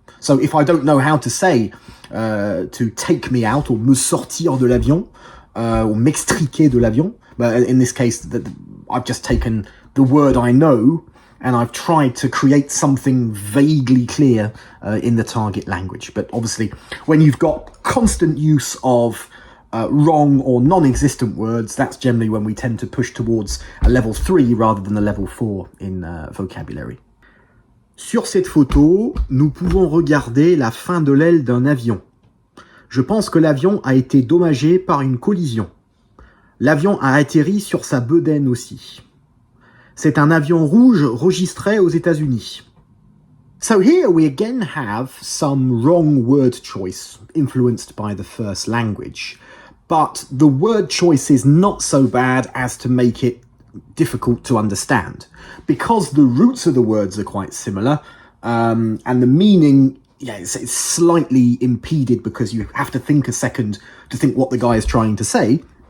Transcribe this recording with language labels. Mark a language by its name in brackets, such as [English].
[English] So if I don't know how to say to take me out, or [French] me sortir de l'avion, [English] or [French] m'extriquer de l'avion, [English] but in this case, I've just taken the word I know and I've tried to create something vaguely clear in the target language. But obviously, when you've got constant use of wrong or non-existent words, that's generally when we tend to push towards a level 3 rather than a level 4 in vocabulary. [French] Sur cette photo, nous pouvons regarder la fin de l'aile d'un avion. Je pense que l'avion a été dommagé par une collision. L'avion a atterri sur sa bedaine aussi. C'est un avion rouge registré aux États-Unis. [English] So here we again have some wrong word choice influenced by the first language. But the word choice is not so bad as to make it difficult to understand, because the roots of the words are quite similar, and the meaning, it's slightly impeded because you have to think a second to think what the guy is trying to say.